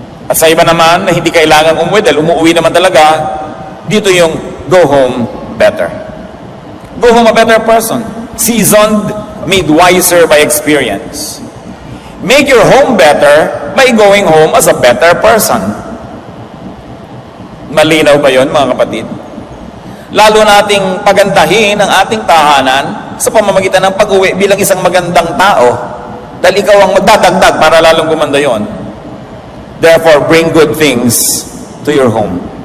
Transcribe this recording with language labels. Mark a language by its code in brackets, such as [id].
[tl] At sa iba naman na hindi kailangan umuwi dahil umuwi naman talaga, dito yung [en] go home better. Go home a better person. Seasoned, made wiser by experience. Make your home better by going home as a better person. [tl] Malinaw ba yun, mga kapatid? Lalo nating pagandahin ang ating tahanan sa pamamagitan ng pag-uwi bilang isang magandang tao dahil ikaw ang magdadagdag para lalong gumanda yon. [en] Therefore, bring good things to your home.